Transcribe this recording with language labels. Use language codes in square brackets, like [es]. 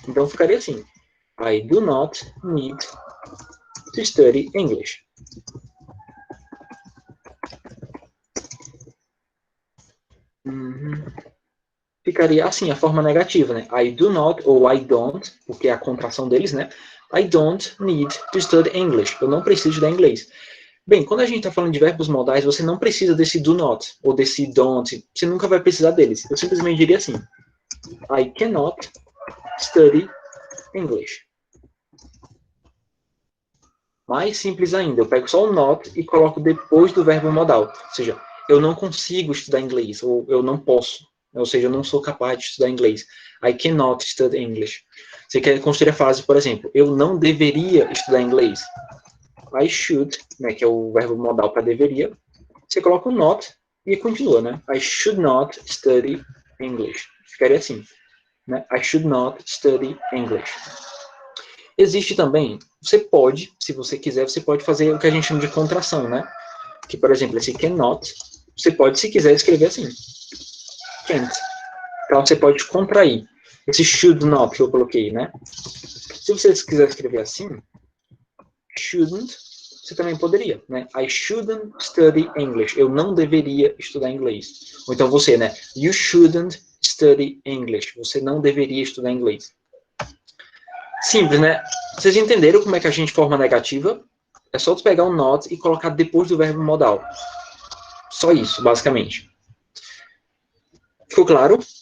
[pt] Então ficaria assim: [en] I do not need to study English. [pt] Ficaria assim, a forma negativa, né? I do not, ou I don't, porque é a contração deles, né? [en] I don't need to study English. [pt] Eu não preciso estudar inglês. Bem, quando a gente está falando de verbos modais, você não precisa desse do not, ou desse don't. Você nunca vai precisar deles. Eu simplesmente diria assim: [en] I cannot study English. [pt] Mais simples ainda, eu pego só o not e coloco depois do verbo modal. Ou seja, eu não consigo estudar inglês, ou eu não posso. Ou seja, eu não sou capaz de estudar inglês. [en] I cannot study English. [pt] Você quer construir a frase, por exemplo, eu não deveria estudar inglês. I should, né, que é o verbo modal para deveria. Você coloca o not e continua, né? [en] I should not study English. [pt] Ficaria assim, né? [en] I should not study English. [pt] Existe também, você pode, se você quiser, você pode fazer o que a gente chama de contração, né? Que, por exemplo, esse cannot, você pode, se quiser, escrever assim. Can't. Então, você pode contrair. Esse should not que eu coloquei, né? Se você quiser escrever assim, shouldn't, você também poderia, né? [en] I shouldn't study English. [pt] Eu não deveria estudar inglês. Ou então você, né? [en] You shouldn't study English. [pt] Você não deveria estudar inglês. Simples, né? Vocês entenderam como é que a gente forma negativa? É só tu pegar um not e colocar depois do verbo modal. Só isso, basicamente. Ficou claro?